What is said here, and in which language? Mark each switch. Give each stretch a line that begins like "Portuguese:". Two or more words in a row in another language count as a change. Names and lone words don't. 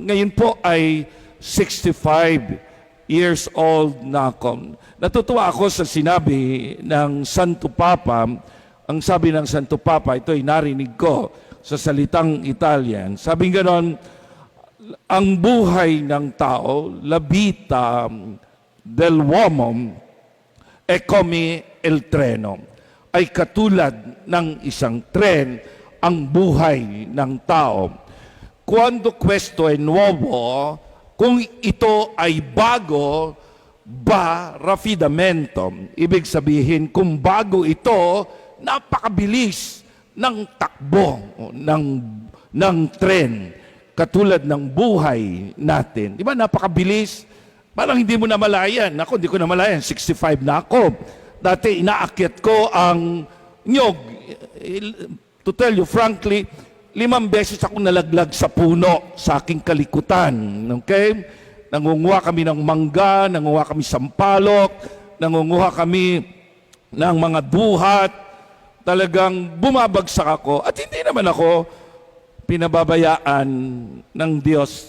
Filipino: Ngayon po ay 65 years old na ako. Natutuwa ako sa sinabi ng Santo Papa. Ang sabi ng Santo Papa, ito ay narinig ko sa salitang Italian. Sabi ganon, ang buhay ng tao,
Italian: la vita dell'uomo è come il treno,
Filipino: ay katulad ng isang tren ang buhay ng tao.
Italian: Quando questo è nuovo,
Filipino: kung ito ay bago, ba raffidamento. Ibig sabihin, kung bago ito, napakabilis ng takbo ng tren, katulad ng buhay natin. Di ba napakabilis? Parang hindi mo na malayan. Ako, hindi ko na malayan. 65 na ako. Dati inaakyat ko ang nyog.
English: To tell you frankly,
Filipino: 5 beses ako nalaglag sa puno sa aking kalikutan. Okay? Nangunguha kami ng mangga, nangunguha kami sampalok, nangunguha kami ng mga buhat. Talagang bumabagsak ako. At hindi naman ako pinababayaan ng Diyos.